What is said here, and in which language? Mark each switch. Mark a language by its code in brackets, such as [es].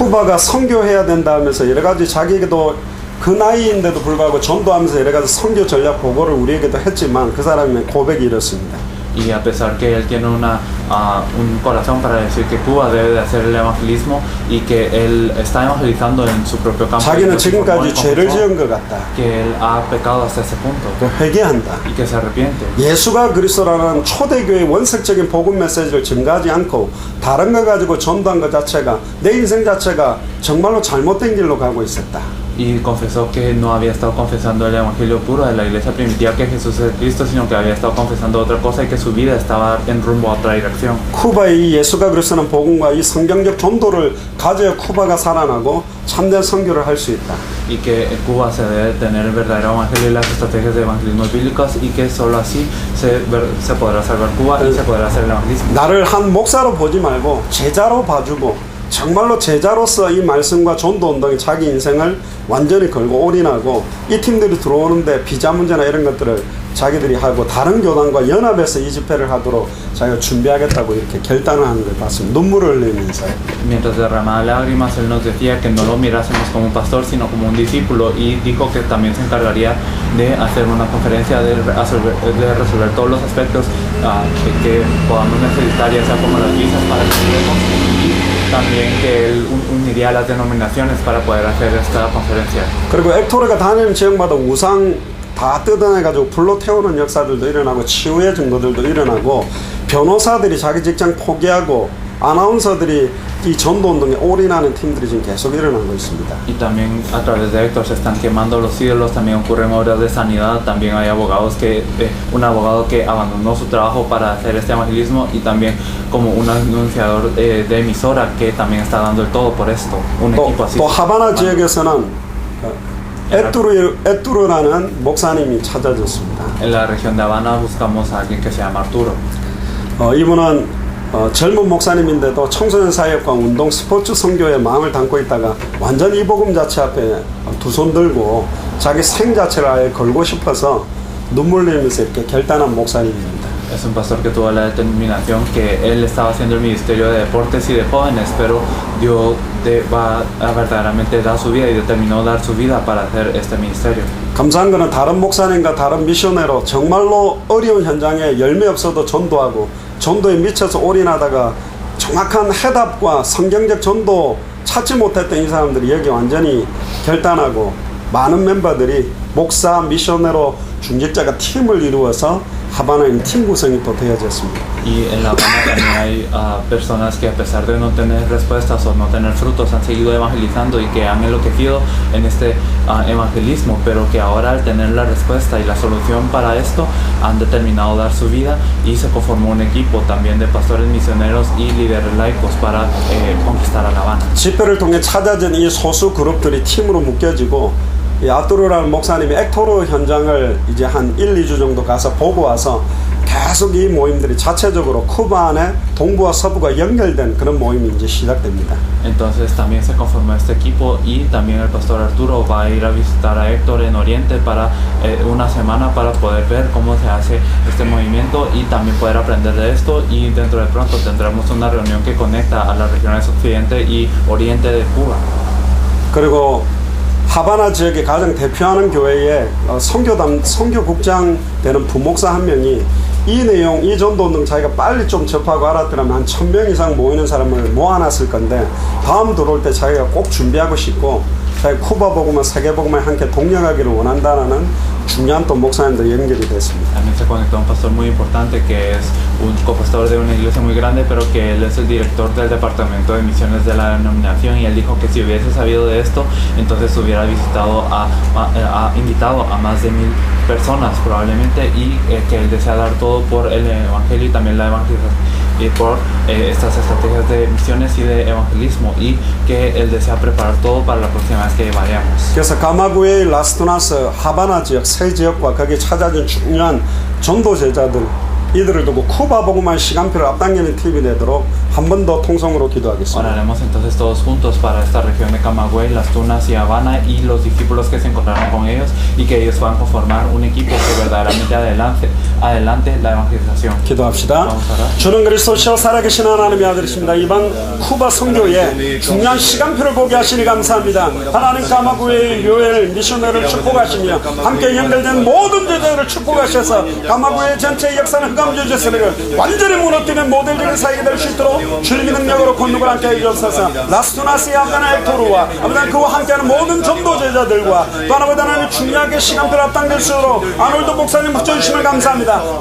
[ko] 쿠바가 선교해야 된다 하면서 여러 가지 자기에게도 그 나이인데도 불구하고 전도하면서 여러 가지 선교 전략 보고를 우리에게도 했지만 그 사람의 고백이 이렇습니다. [es] Y a pesar que él tiene un corazón para decir que Cuba debe de hacer el evangelismo y que él está evangelizando en su propio campo. [ko] 자기는 지금까지 죄를 지은 것 같다. [es] Que él ha pecado hasta ese punto. [ko] 회개한다. [es] Y que se arrepiente. [ko] 예수가 그리스도라는 초대교회의 원색적인 복음 메시지를 증가하지 않고 다른 거 가지고 전도한 것 자체가 내 인생 자체가 정말로 잘못된 길로 가고 있었다. [es] Y confesó que no había estado confesando el evangelio puro de la iglesia primitiva que Jesús es Cristo, sino que había estado confesando otra cosa y que su vida estaba en rumbo a otra dirección. [ko] 쿠바의 이 예수가 그리스도라는 복음과 이 성경적 전도를 가져야 쿠바가 살아나고 참된 선교를 할 수 있다. [es] Y que Cuba se debe tener el verdadero evangelio y las estrategias de evangelismo bíblicos y que solo así se podrá salvar Cuba y se podrá hacer el evangelismo. [ko] 나를 한 목사로 보지 말고 제자로 봐주고 정말로 제자로서 이 말씀과 전도 운동에 자기 인생을 완전히 걸고 올인하고 이 팀들이 들어오는데 비자 문제나 이런 것들을 자기들이 하고 다른 교단과 연합해서 이 집회를 하도록 자기가 준비하겠다고 이렇게 결단을 하는 걸 봤습니다. 눈물을 흘리면서. [es] Mientras derramaba lágrimas, él nos decía que no lo mirásemos como un pastor, sino como un discípulo, y dijo que también se encargaría de hacer una conferencia de resolver todos los aspectos que podamos necesitar, ya sea como las visas para que estemos, y también que él uniría a las denominaciones para poder hacer esta conferencia. [ko] 그리고 액토르가 다니는 지역마다 우상 다 뜯어내가지고 불로 태우는 역사들도 일어나고 치유의 증거들도 일어나고 변호사들이 자기 직장 포기하고 아나운서들이 이 전도운동에 올인하는 팀들이 지금 계속 일어나고 있습니다. [es] Y también a través de Héctor se están quemando los ídolos, también ocurren obras de sanidad, también hay abogados un abogado que abandonó su trabajo para hacer este evangelismo y también como un anunciador de emisora que también está dando el todo por esto, un equipo así. [ko] 또 하바나 지역에서는 에뚜르라는 목사님이 찾아졌습니다. [es] En la región de Habana buscamos a alguien que se llama Arturo. [ko] 이분은 젊은 목사님인데도 청소년 사역과 운동 스포츠 선교에 마음을 담고 있다가 완전 이 복음 자체 앞에 두 손 들고 자기 생 자체를 아예 걸고 싶어서 눈물 흘리면서 이렇게 결단한 목사님입니다. [es] Es un pastor que tuvo la determinación que él estaba haciendo el ministerio de deportes y de jóvenes, pero Dios va a verdaderamente dar su vida y determinó dar su vida para hacer este ministerio. [ko] 감사한 거는 다른 목사님과 다른 미셔너로 정말로 어려운 현장에 열매 없어도 전도하고 전도에 미쳐서 올인하다가 정확한 해답과 성경적 전도 찾지 못했던 이 사람들이 여기 완전히 결단하고 많은 멤버들이 목사, 미셔너로 중직자가 팀을 이루어서 하바나인 팀 구성이 또 되어졌습니다. [es] Y en La Habana también hay personas que a pesar de no tener respuestas o no tener frutos han seguido evangelizando y que han enloquecido en este evangelismo, pero que ahora al tener la respuesta y la solución para esto han determinado dar su vida y se conformó un equipo también de pastores misioneros y líderes laicos para conquistar a La Habana. [ko] 집회를 통해 찾아진 이 소수 그룹들이 팀으로 묶여지고 이 아뚜르라는 목사님이 액토르 현장을 이제 한 1, 2주 정도 가서 보고 와서 계속 이 모임들이 자체적으로 쿠바 안에 동부와 서부가 연결된 그런 모임이 이제 시작됩니다. [es] Entonces también se conformó este equipo y también el pastor Arturo va a ir a visitar a Héctor en Oriente para una semana para poder ver cómo se hace este movimiento y también poder aprender de esto, y dentro de pronto tendremos una reunión que conecta a las regiones Occidente y Oriente de Cuba. [ko] 그리고 하바나 지역에 가장 대표하는 교회에 선교국장 되는 부목사 한 명이 이 내용, 이 전도운동 자기가 빨리 좀 접하고 알았더라면 한 1000명 이상 모이는 사람을 모아놨을 건데 다음 들어올 때 자기가 꼭 준비하고 싶고 자기 쿠바 복음과 세계 복음에 함께 동력하기를 원한다는 중요한 또 목사님들 연결이 됐습니다. [es] También se conectó un pastor muy importante que es un copastor de una iglesia muy grande, pero que él es el director del departamento de misiones de la denominación, y él dijo que si hubiese sabido de esto, entonces hubiera invitado a más de 1000 personas probablemente, y que él desea dar todo por el evangelio y también la evangelización y por estas estrategias de misiones y de evangelismo, y que él desea preparar todo para la próxima vez que vayamos. [ko] 그래서 가마구에이, 라스투나스, 하바나 지역 세 지역과 거기에 찾아진 중요한 전도 제자들 이들을 두고 쿠바 복음화의 시간표를 앞당기는 팀이 되도록 한 번 더 통성으로 기도하겠습니다. [es] Oraremos entonces todos juntos para esta región de Camagüey, Las Tunas y Habana, y los discípulos que se encontraron con ellos, y que ellos puedan conformar un equipo que verdaderamente adelante la evangelización. [ko] 기도합시다. 주는 그리스도시여 살아계신 하나님의 아들이십니다. 이번 쿠바 선교에 중요한 시간표를 보게 하시니 감사합니다. 하나님 가마구의 요엘 미셔너를 축복하시며 함께 연결된 모든 제자들을 축복하셔서 가마구의 전체 역사는 흑암주제스를 완전히 무너뜨리는 모델적인 사역이 될 수 있도록 주님의 능력으로 권능을 함께 해주셔서 라스투나스 야가나 액토르와 아버지 그와 함께하는 모든 전도 제자들과 또 하나보다는 중요하게 시간표를 앞당길 수 있도록 아놀드 목사님 붙여주심을 감사합니다.